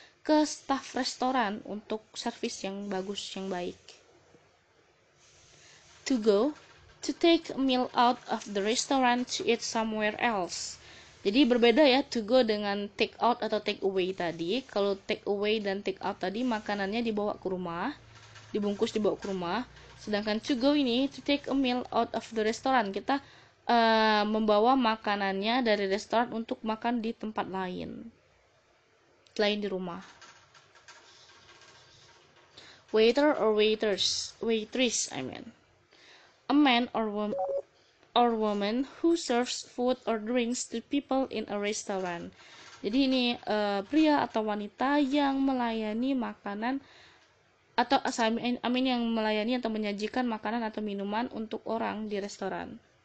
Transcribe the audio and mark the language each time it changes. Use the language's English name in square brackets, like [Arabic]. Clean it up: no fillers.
[Indonesian] ke staf restoran untuk servis yang bagus, yang baik. [English] To go, to take a meal out of the restaurant to eat somewhere else. [Indonesian] Jadi berbeda ya to go dengan take out atau take away tadi. Kalau take away dan take out tadi makanannya dibawa ke rumah, dibungkus dibawa ke rumah. [English] Sedangkan to go ini to take a meal out of the restaurant. [Indonesian] Kita membawa makanannya dari restoran untuk makan di tempat lain selain di rumah. [English] Waiter or waitress, a man or woman who serves food or drinks to people in a restaurant. [Indonesian] Jadi ini pria atau wanita yang melayani makanan atau yang melayani atau menyajikan makanan atau minuman untuk orang di restoran.